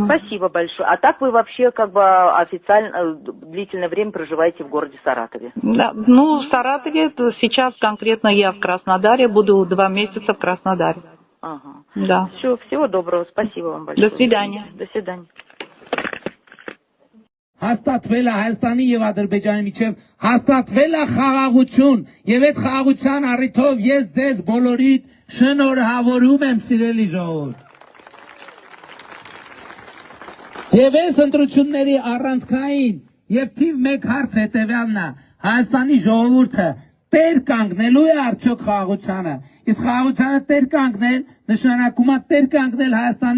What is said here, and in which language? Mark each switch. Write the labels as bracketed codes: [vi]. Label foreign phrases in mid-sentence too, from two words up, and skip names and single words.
[ru] Спасибо большое. А так вы вообще как бы официально длительное время проживаете в городе Саратове? Да. Ну, в Саратове сейчас конкретно я в Краснодаре, буду 2 месяца в Краснодаре. Ага. Да. Все, всего доброго. Спасибо вам большое. До свидания. До свидания. [hy] Հաստատվել է Հայաստանի եւ Ադրբեջանի միջև հաստատվել է խաղաղություն եւ այդ խաղաղության առիթով ես ձեզ բոլորիդ շնորհավորում եմ սիրելի ժողովուրդ եւ այս ընտրությունների առանցքային եւ թիվ 1 հարց հետեւյալն է Հայաստանի ժողովուրդը տեր կանգնելու է արդյոք խաղաղությանը իսկ խաղաղությանը տեր կանգնել նշանակում է տեր կանգնել Հայաստանի